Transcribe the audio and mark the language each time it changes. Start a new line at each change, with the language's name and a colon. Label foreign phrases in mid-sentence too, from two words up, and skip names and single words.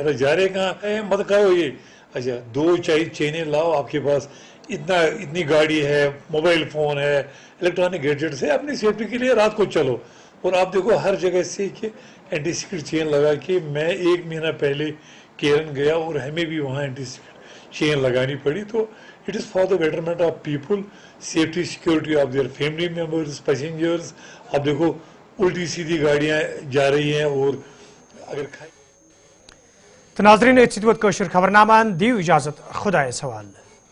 Urdu: ارے جا رہے کہاں ہیں, مت کہو یہ. اچھا 2 چینیں لاؤ, آپ کے پاس اتنی گاڑی ہے, موبائل فون ہے,
English: electronic gadgets
Urdu: ہے, اپنی سیفٹی کے لیے رات کو چلو. اور آپ دیکھو ہر جگہ سے کہ
English: anti skid chain
Urdu: لگا کے. میں 1 مہینہ پہلے کیرن گیا اور ہمیں بھی وہاں
English: anti skid chain
Urdu: لگانی پڑی.
English: تو it is for the betterment of people, safety security of their family members, passengers.
Urdu: آپ دیکھو الٹی سیدھی گاڑیاں جا رہی ہیں. اور اگر
Kashmiri: تو ناظرین ات خبر نامہ دیو اجازت, خدایس حوالہ.